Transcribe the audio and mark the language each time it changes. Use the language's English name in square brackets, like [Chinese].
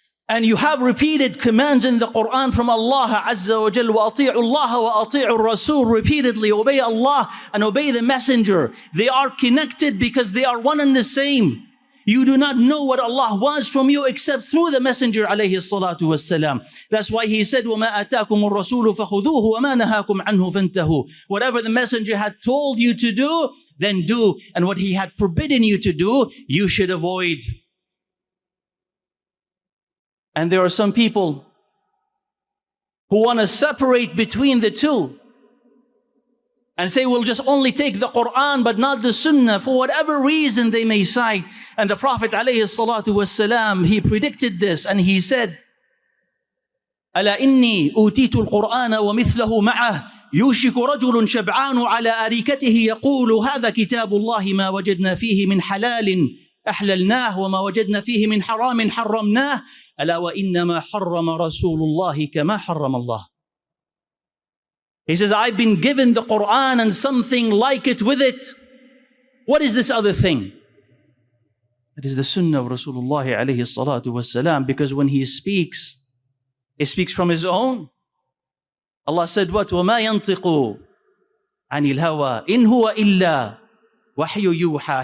[English] And you have repeated commands in the Qur'an from Allah Azza wa Jalla. [Arabic] وَأَطِيعُوا اللَّهَ وَأَطِيعُوا الرَّسُولَ. [English] Repeatedly obey Allah and obey the messenger. They are connected because they are one and the same. You do not know what Allah wants from you except through the messenger alayhi salatu wassalam. That's why he said, [Arabic] وَمَا أَتَاكُمُ الرَّسُولُ فَخُذُوهُ وَمَا نَهَاكُمْ عَنْهُ فَانْتَهُوا. [English] Whatever the messenger had told you to do, then do. And what he had forbidden you to do, you should avoid. And there are some people who want to separate between the two and say, we'll just only take the Qur'an but not the Sunnah, for whatever reason they may cite. And the Prophet ﷺ, he predicted this and he said, [Arabic] أَلَا إِنِّي أُوتِيتُ الْقُرْآنَ وَمِثْلَهُ مَعَهُ يُوشِكُ رَجُلٌ شَبْعَانُ عَلَى أَرِيكَتِهِ يَقُولُ هَذَا كِتَابُ اللَّهِ مَا وَجَدْنَا فِيهِ مِنْ حَلَالٍ أَحْلَلْنَاهُ وَمَا وَجَدْنَا فِيهِ مِنْ حَرَامٍ حَرَّمْنَاهُ أَلَا وَإِنَّمَا حَرَّمَ رَسُولُ اللَّهِ كَمَا حَرَّمَ اللَّهُ. [English] He says, I've been given the Qur'an and something like it with it. What is this other thing? It is the Sunnah of Rasulullah alayhi salatu wasalam, because when he speaks from his own. Allah said, what? [Arabic] وَمَا يَنْطِقُ عَنِ الْهَوَىٰ إِنْ هُوَ إِلَّا وَحْيُ يُوحَىٰ.